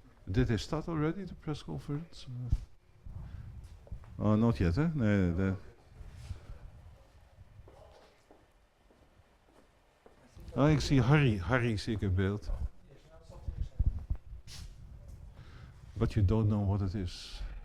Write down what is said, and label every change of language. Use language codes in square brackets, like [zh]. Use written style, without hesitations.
[en] Did they start already, the press conference? Oh, not yet, hè? [nl] Nee, Oh, ik zie Harry zie ik in beeld. [en] But you don't know what it is.